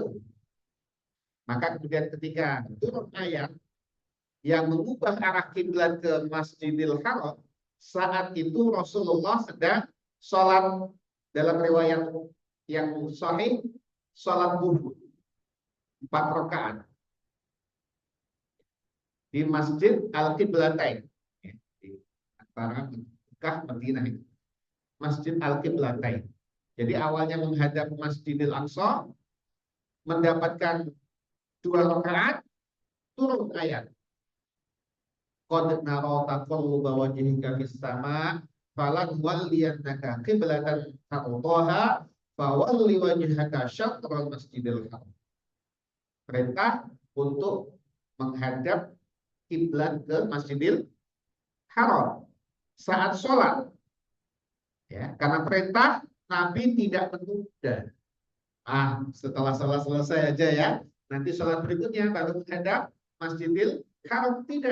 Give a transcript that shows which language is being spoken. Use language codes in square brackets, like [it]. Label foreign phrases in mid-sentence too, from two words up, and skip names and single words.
[id] Maka kemudian ketika turun ayat yang mengubah arah kiblat ke Masjidil Haram, saat itu Rasulullah sedang sholat, dalam riwayat yang sahih, sholat duhur 4 rakaat di Masjid Al-Qiblatain, di antara Mekah Madinah itu, Masjid Al-Qiblatain. Jadi awalnya menghadap Masjidil Aqsa, mendapatkan 2 rakaat, turun ayat. [ar] قد نرى تقلب وجهك في السماء فلنولينك قبلة ترضاها فول وجهك شطر المسجد الحرام. [id] Perintah untuk menghadap kiblat ke Masjidil Haram saat sholat. Ya, karena perintah Nabi tidak menunda. Setelah sholat selesai aja ya, nanti sholat berikutnya baru menghadap Masjidil Haram, tidak.